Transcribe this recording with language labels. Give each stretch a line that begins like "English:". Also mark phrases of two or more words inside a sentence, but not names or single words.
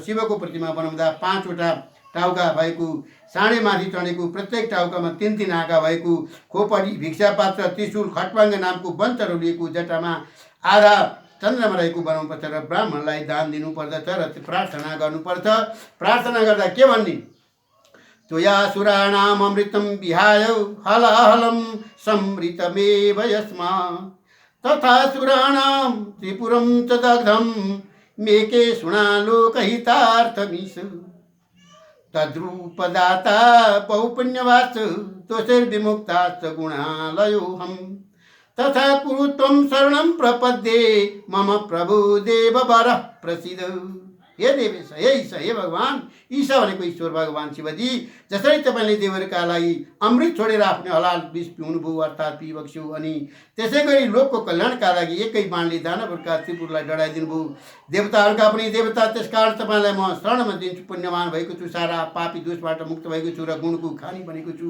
Nepali: शिवको प्रतिमा बनाउँदा 5वटा टाउका भएको, साँडे माथि चढेको, प्रत्येक टाउकामा 3-3 आँखा भएको, खोपडी, भिक्षापात्र, त्रिशूल, खटवाङ्ग नामको वंश रोलिएको, जटामा आधा चन्द्रमा रहेको बनाउनुपर्छ र ब्राह्मणलाई दान दिनुपर्दछ र प्रार्थना गर्नुपर्छ। प्रार्थना गर्दा के भन्ने?
Sanskrit: त्वयासुराणाम् अमृतं विहाय हलाहलं समृतमेव यस्मा, तथा सुराणां त्रिपुरं च दग्धं मेके शुणालोकहितार्थमीश। तद्रूपदाता बहुपुण्यवास दोषैर्विमुक्ताश्च गुणालयोऽहं, तथा कुरु त्वं शरणं प्रपद्ये मम प्रभु देववर प्रसीद।
Nepali: हे देवेश, हे ईश, हे भगवान। ईशा भनेको ईश्वर भगवान शिवजी। जसरी तपाईँले देवहरूका लागि अमृत छोडेर आफ्नो हलाल विष पिउनुभयो अर्थात् पिबक्स्यो, अनि त्यसै गरी लोकको कल्याणका लागि एकै बाणले दानवहरूका त्रिपुरलाई डढाइदिनुभयो। देवताहरूका पनि देवता, त्यसकारण तपाईँलाई म शरणमा दिन्छु। पुण्यवान भएको छु, सारा पापी दोषबाट मुक्त भएको छु र गुणको खानी बनेको छु।